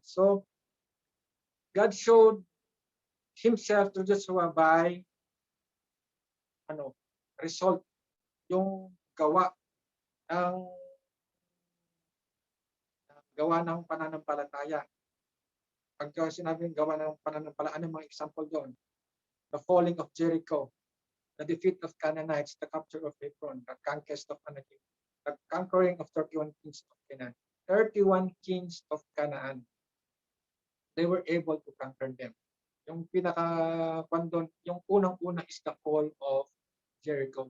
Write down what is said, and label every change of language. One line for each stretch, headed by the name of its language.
English: So God showed himself to Joshua by result,
Filipino: yung gawa ng pananampalataya. Pagka sinabing gawa ng pananampalataya, ano mga example doon?
English: The falling of Jericho, the defeat of Canaanites, the capture of Hebron, the conquest of Anakim, the conquering of 31 kings of Canaan. 31 kings of Canaan. They were able to conquer them.
Filipino: Yung yung unang-una
English: is the fall of Jericho.